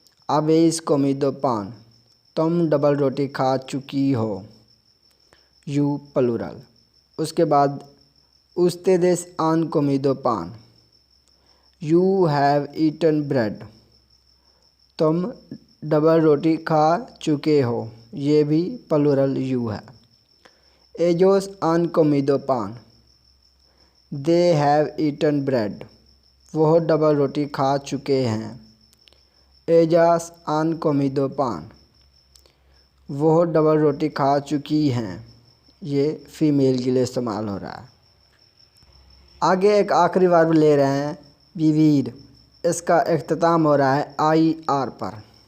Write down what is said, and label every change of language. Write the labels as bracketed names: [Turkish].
[Spanish] habéis comido pan, [Hindi] तुम double रोटी खा चुकी हो, यू प्लूरल। उसके बाद [Spanish] ustedes han comido pan, [English] you have eaten bread, [Hindi] तुम डबल रोटी खा चुके हो, ये भी प्लूरल यू है। [Spanish] ellos han comido pan, [English] they have eaten bread, [Hindi] वह डबल रोटी खा चुके हैं। [Spanish] ellas han comido pan, [Hindi] वह डबल रोटी खा चुकी हैं, ये फ़ीमेल के लिए इस्तेमाल हो रहा है। आगे एक आखिरी वर्ब ले रहे हैं विवीर, इसका इख्तिताम हो रहा है IR पर।